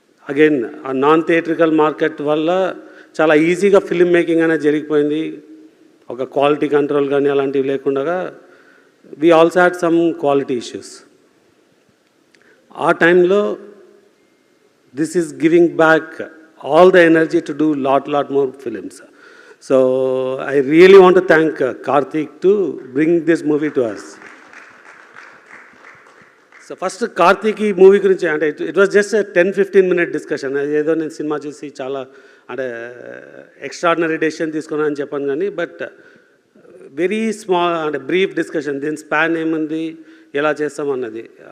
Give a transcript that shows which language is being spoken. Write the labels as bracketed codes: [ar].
[te] Again ఆ non theatrical market వల్ల చాలా ఈజీగా ఫిల్మ్ మేకింగ్ అనేది జరిగిపోయింది. ఒక క్వాలిటీ కంట్రోల్ కానీ అలాంటివి లేకుండా [en] We also had some quality issues. [te] ఆ టైంలో [en] This is giving back all the energy to do lot more films. So I really want to thank Karthik to bring this movie to us. So first Karthik [te] ఈ movie గురించి అంటే [en] It was just 10-15 minute discussion. [te] ఏదో నేను cinema చూసి చాలా అంటే extraordinary decision తీసుకున్నాను అని చెప్పాను కానీ [en] but very small [te] అంటే బ్రీఫ్ డిస్కషన్. దీని స్పాన్ ఏముంది, ఎలా చేస్తామన్నది